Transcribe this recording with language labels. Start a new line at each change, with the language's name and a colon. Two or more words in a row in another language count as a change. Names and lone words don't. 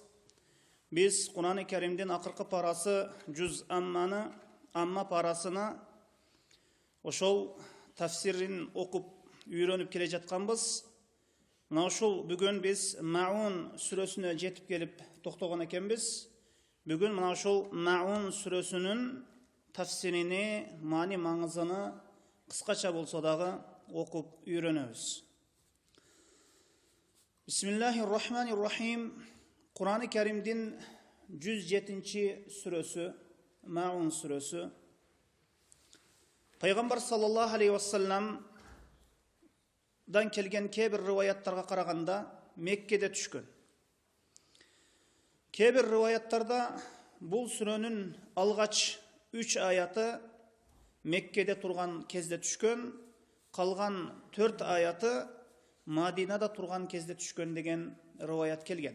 Kyrgyz: Биз Кур'ан-ы Каримдин акыркы парасы жүз амма парасына ошол тафсирин окуп үйрөнүп келе жатканбыз. Мына ушул бүгүн биз Маун сүрөсүнө жетип келип токтогон экенбиз. Бүгүн мына ушул Маун сүрөсүнүн тафсирини, маани маңызын кыскача болсо дагы окуп үйрөнөбүз.
Arabic: بسم الله الرحمن الرحيم.
Kyrgyz: Кур'ан-ы Каримдин 107-ci сүрөсү, Маун сүрөсү. Пайгамбар
Arabic: صلى الله عليه وسلم
Kyrgyz: дан келген кебир риваяттарга караганда Меккеде түшкөн. Кебир риваяттарда бул сүрөнүн алгач 3 аяты Меккеде турган кезде түшкөн, калган 4 аяты Мадинада турган кезде түшкөн деген риваят келген.